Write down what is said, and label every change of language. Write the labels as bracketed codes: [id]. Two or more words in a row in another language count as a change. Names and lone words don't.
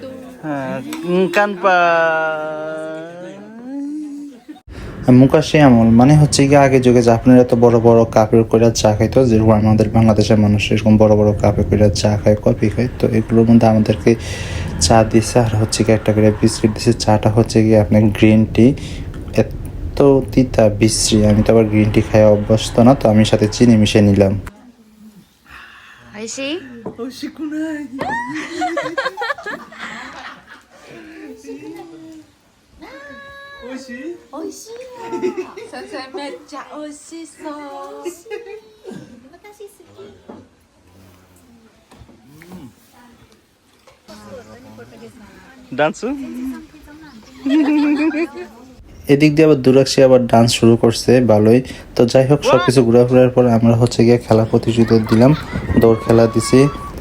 [bn] মুকাশি আমল মানে হচ্ছে কি, আগে যুগে জাপানিরা তো বড় বড় কাপে করে চা খাইতো, যেরকম আমাদের বাংলাদেশের মানুষ এরকম বড় বড় কাপে করে চা খায়, কফি খায়। তো এগুলোর মধ্যে আমাদেরকে চা দিছে, আর হচ্ছে কি একটা করে বিস্কিট দিছে। চাটা হচ্ছে কি আপনার [en] green tea, [bn] এত তিতা বিশ্রী, আমি তো আবার [en] green tea [bn] খাই অভ্যস্ত না, তো আমি সাথে চিনি মিশিয়ে নিলাম। [ja] おいしい美味しくない。美味しい？おいしいよ先生めっちゃ美味しそう私好き [bn] ডান্স এদিক দিয়ে আবার দুরাক্ষী আবার ডান্স শুরু করছে, ভালোই। তো যাই হোক, সবকিছু ঘোরাফেরার পরে আমরা হচ্ছে গিয়ে খেলা প্রতিযোগিতা দিলাম, দৌড় খেলা দিছি।